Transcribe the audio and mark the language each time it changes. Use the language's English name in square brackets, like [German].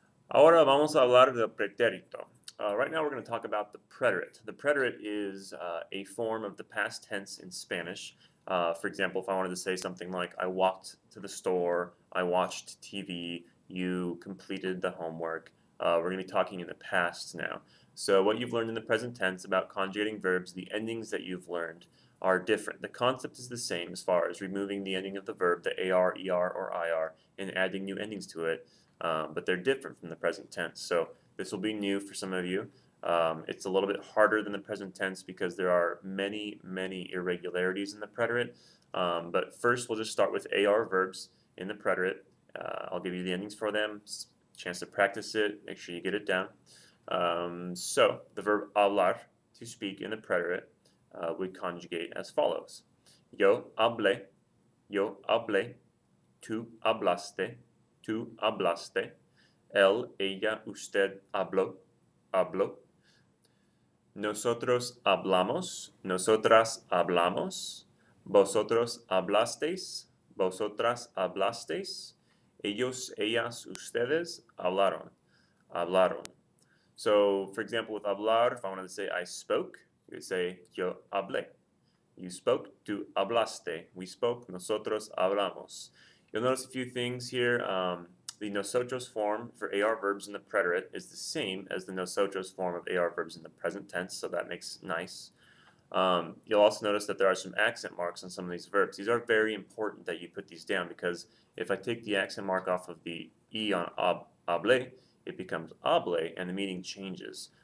[Spanish] Ahora vamos a hablar del pretérito. [English] Right now we're going to talk about the preterite. The preterite is a form of the past tense in Spanish. For example, if I wanted to say something like, I walked to the store, I watched TV, you completed the homework, we're going to be talking in the past now. So what you've learned in the present tense about conjugating verbs, the endings that you've learned are different. The concept is the same as far as removing the ending of the verb, the AR, ER, or IR, and adding new endings to it. But they're different from the present tense. So this will be new for some of you. It's a little bit harder than the present tense because there are many, many irregularities in the preterite. But first, we'll just start with AR verbs in the preterite. I'll give you the endings for them, chance to practice it, make sure you get it down. So the verb hablar, to speak, in the preterite would conjugate as follows. [Spanish] Yo hablé, tú hablaste, tú hablaste, él, ella, usted habló, habló. Nosotros hablamos, nosotras hablamos, vosotros hablasteis, vosotras hablasteis, ellos, ellas, ustedes hablaron, hablaron. [English] So, for example, with hablar, if I wanted to say I spoke, you would say [Spanish] yo hablé. [English] You spoke, [Spanish] tú hablaste. [English] We spoke, [Spanish] nosotros hablamos. [English] You'll notice a few things here. The nosotros form for AR verbs in the preterite is the same as the nosotros form of AR verbs in the present tense, so that makes nice. You'll also notice that there are some accent marks on some of these verbs. These are very important that you put these down because if I take the accent mark off of the E on hablé, it becomes hable and the meaning changes.